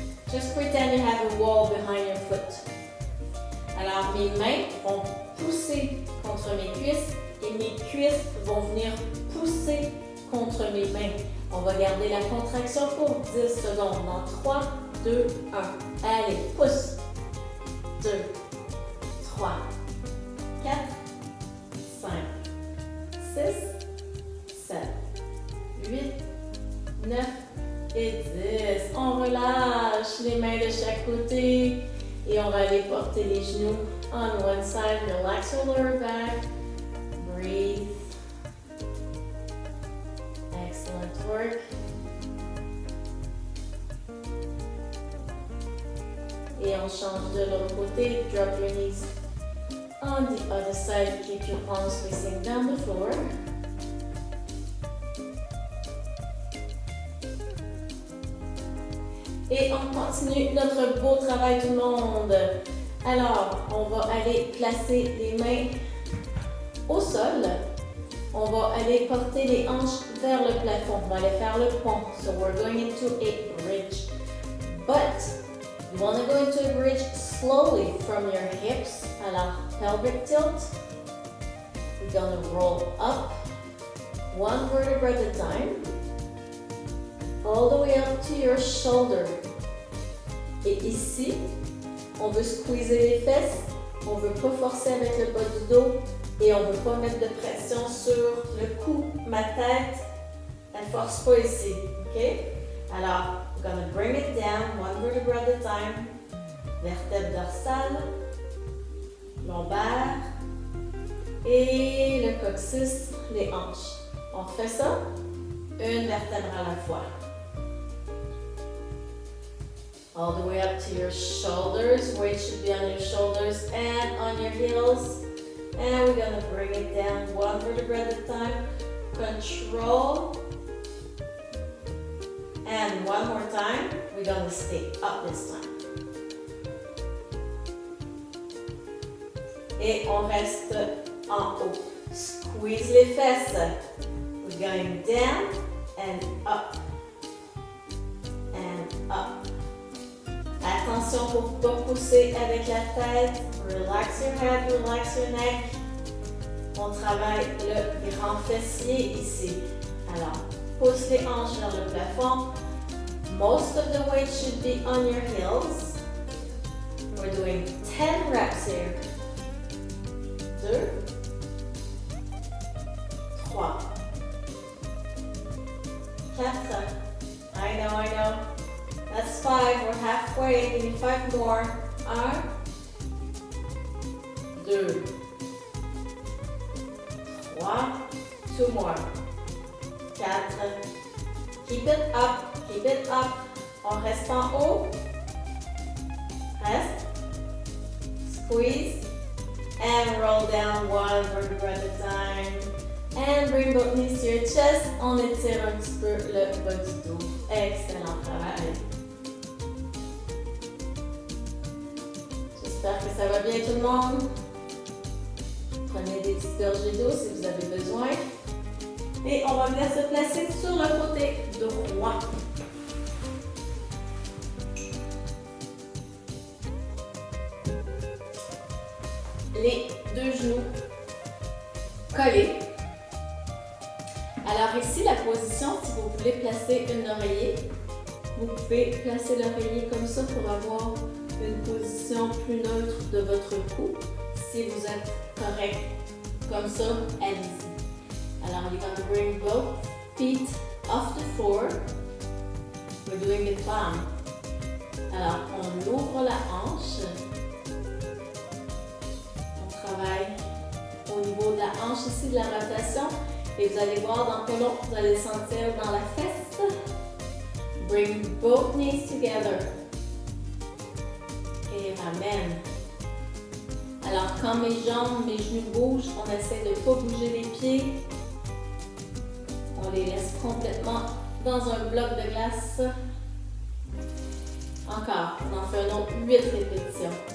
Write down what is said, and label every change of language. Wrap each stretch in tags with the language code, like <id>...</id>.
<en>Just pretend you have a wall behind your foot.</en> <fr>Alors, mes mains vont pousser contre mes cuisses et mes cuisses vont venir pousser contre mes mains. On va garder la contraction pour 10 secondes. Dans 3, 2, 1. Allez, pousse. 2, 3, 4, 5, 6, 7, 8, 9 et 10. On relâche les mains de chaque côté et on va aller porter les genoux</fr> <en>on one side. Relax your lower back. Breathe. Excellent work.</en> <fr>Et on change de l'autre côté.</fr> <en>Drop your knees on the other side. Keep your palms facing down the floor.</en> <fr>Et on continue notre beau travail tout le monde. Alors, on va aller placer les mains au sol. On va aller porter les hanches vers le plafond. On va aller faire le pont.</fr> <en>So we're going into a bridge. But you want to go into a bridge slowly from your hips. Alors, pelvic tilt. We're going to roll up one vertebra at a time. All the way up to your shoulder.</en> <fr>Et ici, on veut squeezer les fesses, on veut pas forcer avec le bas du dos et on veut pas mettre de pression sur le cou. Ma tête, elle force pas ici, ok?</fr> <en>Alors, we're gonna bring it down, one vertebra at a time.</en> <fr>Vertèbre dorsale, lombaire et le coccyx, les hanches. On fait ça, une vertèbre à la fois.</fr> <en>All the way up to your shoulders. Weight should be on your shoulders and on your heels. And we're going to bring it down one vertebra at a time. Control. And one more time. We're going to stay up this time.</en> <fr>Et on reste en haut. Squeeze les fesses.</fr> <en>We're going down and up. up.</en> <fr>Attention pour ne pas pousser avec la tête.</fr> <en>Relax your head, relax your neck.</en> <fr>On travaille le grand fessier ici. Alors, pousse les hanches vers le plafond.</fr> <en>Most of the weight should be on your heels. We're doing 10 reps here. 2, 3, 4. I know. That's 5. We're halfway. Give me 5 more. 1, 2, 3. 2 more. 4. Keep it up. Keep it up.</en> <fr>On reste en haut. Reste. Squeeze.</fr> <en>And roll down 1 vertebra at a time. And bring both knees to your chest.</en> <fr>On étire un petit peu le bas du dos. Excellent travail. J'espère que ça va bien tout le monde. Prenez des petites gorgées d'eau si vous avez besoin. Et on va venir se placer sur le côté droit. Les deux genoux collés. Alors ici, la position, si vous voulez placer un oreiller, vous pouvez placer l'oreiller comme ça pour avoir une position plus neutre de votre cou. Si vous êtes correct comme ça, allez-y.</fr> <en>Alors, you're going to bring both feet off the floor. We're doing it down.</en> <fr>Alors, on ouvre la hanche. On travaille au niveau de la hanche ici, de la rotation. Et vous allez voir dans le colon, vous allez sentir dans la fesse.</fr> <en>Bring both knees together.</en> <fr>Et ramène. Alors, quand mes jambes, mes genoux bougent, on essaie de ne pas bouger les pieds. On les laisse complètement dans un bloc de glace. Encore, on en fait un autre 8 répétitions.</fr>